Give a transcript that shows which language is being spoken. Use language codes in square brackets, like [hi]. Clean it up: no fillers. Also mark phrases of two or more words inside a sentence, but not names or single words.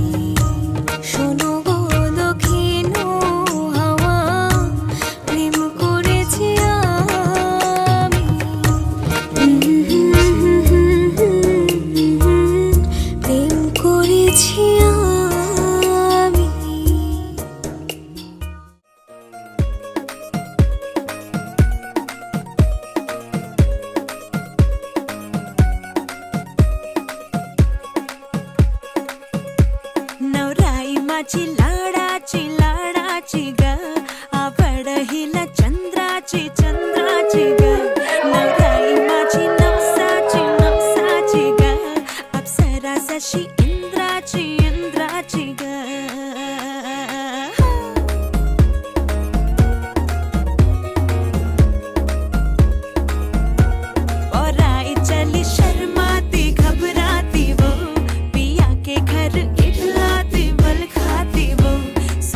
[bn] শোনো গো দক্ষিণ হাওয়া, প্রেম করেছি আমি। প্রেম করেছি আমি। [mr] नवराई माझी लाडाची लाडाची ग, आवड हिला चंद्राची चंद्राची ग। नवराई माझी नवसाची नवसाची ग, अप्सरा जशी इंद्राची इंद्राची ग। [hi] और आई चली शर्माती घबराती वो, पिया के घर इठलाती बल खाती वो।